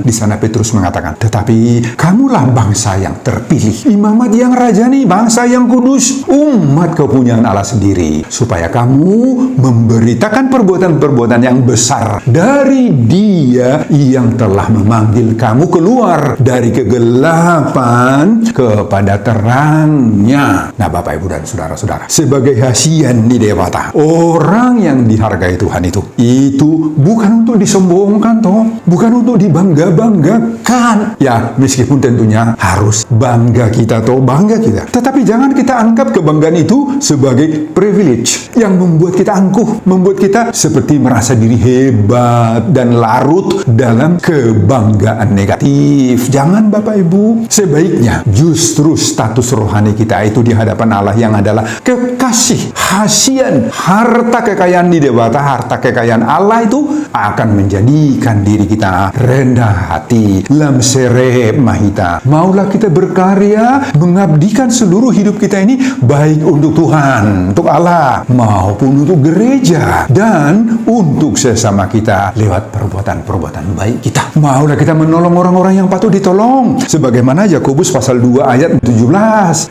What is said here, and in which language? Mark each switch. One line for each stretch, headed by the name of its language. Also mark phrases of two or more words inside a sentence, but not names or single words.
Indonesian: Di sana Petrus mengatakan, "Tetapi kamulah bangsa yang terpilih, imamat yang rajani, bangsa yang kudus, umat kepunyaan Allah sendiri, supaya kamu memberitakan perbuatan-perbuatan yang besar dari Dia yang telah memanggil kamu keluar dari kegelapan kepada terangnya." Nah Bapak Ibu dan saudara-saudara, sebagai
Batak Toba: hasian di dewata,
Indonesian: orang yang dihargai Tuhan itu bukan untuk disombongkan toh, bukan untuk dibangga-banggakan. Ya, meskipun tentunya harus bangga kita toh, bangga kita. Tetapi jangan kita anggap kebanggaan itu sebagai privilege yang yang membuat kita angkuh, membuat kita seperti merasa diri hebat dan larut dalam kebanggaan negatif. Jangan Bapak Ibu, sebaiknya justru status rohani kita itu di hadapan Allah yang adalah kekasih, hasian, harta kekayaan di dewata, harta kekayaan Allah itu akan menjadikan diri kita rendah hati.
Batak Toba: Lam serep mahita.
Indonesian: Maulah kita berkarya, mengabdikan seluruh hidup kita ini baik untuk Tuhan, untuk Allah, maupun untuk gereja, dan untuk sesama kita lewat perbuatan-perbuatan baik kita. Maulah kita menolong orang-orang yang patut ditolong. Sebagaimana Yakobus pasal 2 ayat 17.